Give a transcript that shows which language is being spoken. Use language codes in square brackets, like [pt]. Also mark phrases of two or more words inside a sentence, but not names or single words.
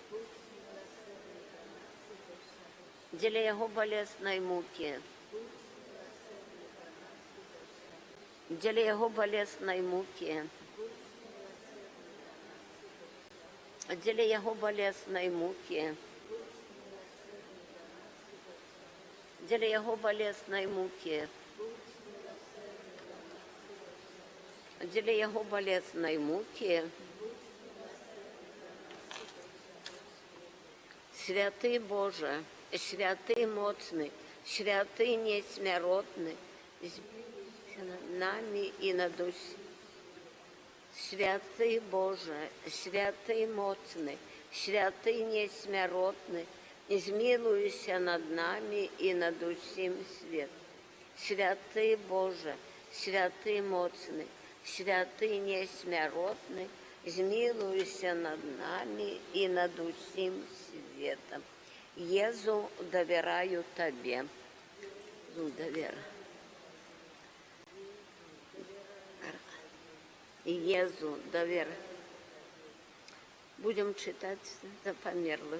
[be] дзеля яго балеснай мукі, дзеля яго балеснай мукі, дзеля яго балеснай мукі, дзеля яго балеснай мукі, дзеля яго балеснай мукі. Святы Боже, святы моцны, святы несмяротны, над нами и над усім. Святы Боже, святы моцны, святы несмяротны, змилуйся над нами и над усім свет. Святы Боже, святы моцны, святы несмяротны, змилуйся над нами и над усім светом. [ru] Езу, доверяю Тебе. Езу, доверяю. Будем читать за померлых.